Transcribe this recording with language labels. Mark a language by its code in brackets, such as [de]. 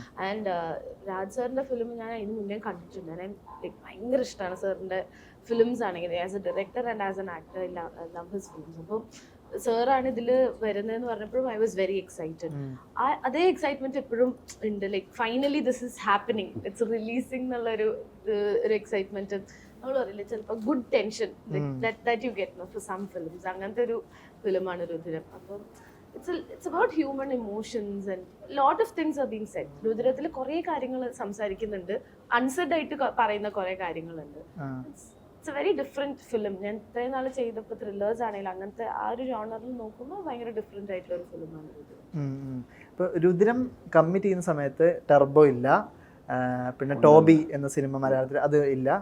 [ml] And Raj സാറിന്റെ film ഞാൻ ഇതിന് മുന്നേ കണ്ടിട്ടുണ്ട്. ഞാൻ ഭയങ്കര ഇഷ്ടമാണ് സാറിന്റെ ഫിലിംസ് ആണെങ്കിൽ. [en] As a director and as an actor love his films. [ml] അപ്പം സാറാണ് ഇതിൽ വരുന്നതെന്ന് പറഞ്ഞപ്പോഴും [en] I was very excited. [ml] അതേ എക്സൈറ്റ്മെന്റ് എപ്പോഴും ഉണ്ട്. [en] like finally this is happening, it's releasing [ml] എന്നുള്ളൊരു എക്സൈറ്റ്മെന്റ്. നമ്മൾ പറയില്ല ചിലപ്പോൾ good tension [en] that you get for some films. [ml] അങ്ങനത്തെ ഒരു ഫിലിമാണ് രുധിരം. അപ്പം [en] it's about human emotions and lot of things are being said. [ml] രുധിരത്തിൽ കുറേ കാര്യങ്ങൾ സംസാരിക്കുന്നുണ്ട്, അൺസെഡ് ആയിട്ട് പറയുന്ന കുറേ കാര്യങ്ങളുണ്ട്. [en] It's a very different film. [ml] ഞാൻ ഇത്രയും നാൾ ചെയ്തപ്പോൾ ത്രില്ലേഴ്സ് ആണെങ്കിലും അങ്ങനത്തെ ആ ഒരു ജോണറിൽ നോക്കുമ്പോൾ ഭയങ്കര ഡിഫറെന്റ് ആയിട്ടുള്ള ഒരു ഫിലിമാണ് രുധിരം. ഇപ്പോൾ രുധിരം കമ്മിറ്റ് ചെയ്യുന്ന സമയത്ത് ടർബോ ഇല്ല, പിന്നെ ടോബി എന്ന സിനിമ മലയാളത്തിൽ അത് ഇല്ല.